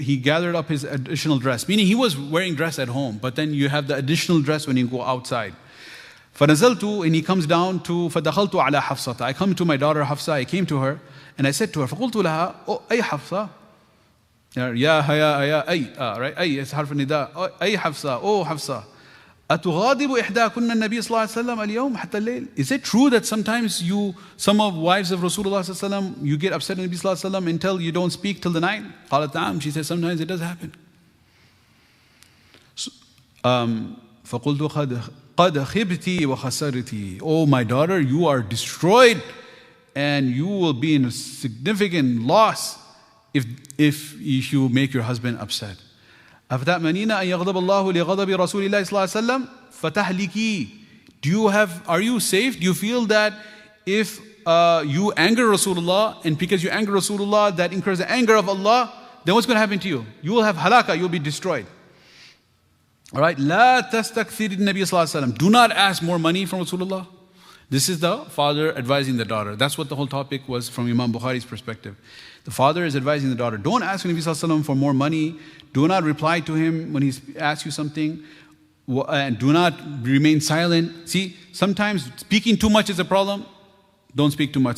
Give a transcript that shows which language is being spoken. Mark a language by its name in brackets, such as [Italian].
[English] He gathered up his additional dress, meaning he was wearing dress at home, but then you have the additional dress when you go outside. [Arabic] فنزلت, [English] and he comes down to [Arabic] فدخلت على حفصة. [English] I come to my daughter Hafsa. I came to her and I said to her, [Arabic] فقلت لها أي حفصة, يا هيا أي, [English] right? [Arabic] أي is حرف النداء. أي حفصة, [English] oh [Arabic] حفصة, أتغاضب إحداكن النبي صلى الله عليه وسلم اليوم حتى الليل. [English] Is it true that sometimes some of wives of Rasulullah صلى الله عليه وسلم, you get upset at Nabi صلى الله عليه وسلم until you don't speak till the night? [Arabic] قالت نعم. [English] She says sometimes it does happen. [Arabic] فقلت قد خبتي وخسرتي. [English] Oh my daughter, you are destroyed and you will be in a significant loss if you make your husband upset. [Arabic] أفتأمنين أن يغضب الله لغضب رسول الله صلى الله عليه وسلم فتهلكي. [English] Are you safe? Do you feel that if you anger Rasulullah, and because you anger Rasulullah that incurs the anger of Allah, then what's going to happen to you? You will have halaka, you'll be destroyed. Alright, [Arabic] لا تستكثر النبي صلى الله عليه وسلم. [English] Do not ask more money from Rasulullah. This is the father advising the daughter. That's what the whole topic was from Imam Bukhari's perspective. The father is advising the daughter. Don't ask Nabi sallallahu alaihi wasallam for more money. Do not reply to him when he asks you something. And do not remain silent. See, sometimes speaking too much is a problem. Don't speak too much.